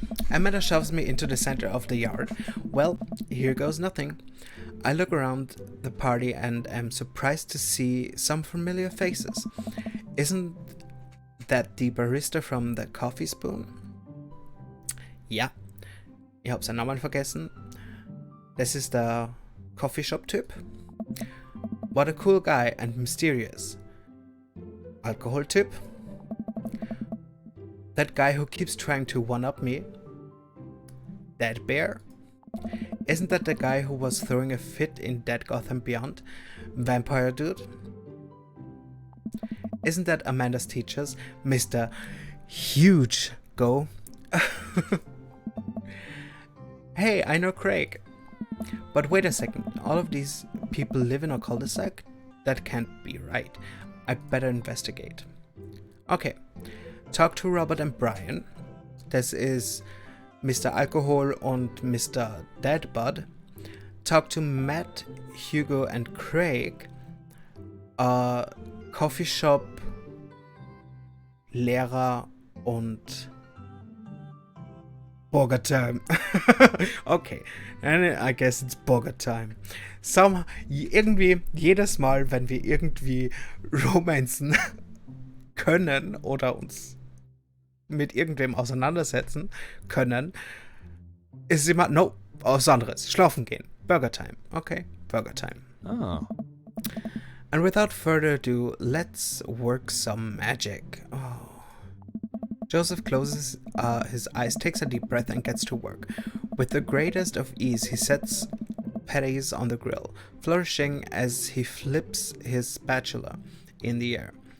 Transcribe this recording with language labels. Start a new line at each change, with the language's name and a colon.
English: Amanda shoves me into the center of the yard. Well, here goes nothing. I look around the party and am surprised to see some familiar faces. Isn't that the barista from the Coffee Spoon?
German: Ja, ich hab seinen Namen vergessen. Das ist der Coffeeshop-Typ.
English: What a cool guy and mysterious. Alkohol-Typ. That guy who keeps trying to one-up me. Dead Bear. Isn't that the guy who was throwing a fit in Dead Gotham Beyond? Vampire Dude? Isn't that Amanda's teachers? Mr. Huge Go? Hey, I know Craig. But wait a second, all of these people live in a cul-de-sac? That can't be right. I better investigate. Okay, talk to Robert and Brian.
German: Das ist Mr. Alcohol und Mr. Deadbud.
English: Talk to Matt, Hugo and Craig.
German: Coffee Shop, Lehrer und Burger Time.
English: Okay, and I guess it's Burger Time.
German: Irgendwie jedes Mal, wenn wir irgendwie romanzen können oder uns mit irgendwem auseinandersetzen können, ist es immer, no, was anderes. Schlafen gehen. Burger Time. Okay, Burger Time. Oh.
English: And without further ado, let's work some magic. Oh. Joseph closes his eyes, takes a deep breath, and gets to work. With the greatest of ease, he sets patties on the grill, flourishing as he flips his spatula in the air.